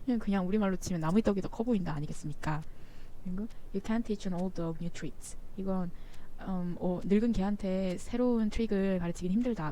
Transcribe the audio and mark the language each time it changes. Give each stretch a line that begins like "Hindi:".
Korean: 그냥 우리말로 치면 나무의 떡이 더 커 보인다 아니겠습니까? 그리고
English: You can't teach an old dog new tricks.
Korean: 이건 늙은 개한테 새로운 트릭을 가르치긴 힘들다.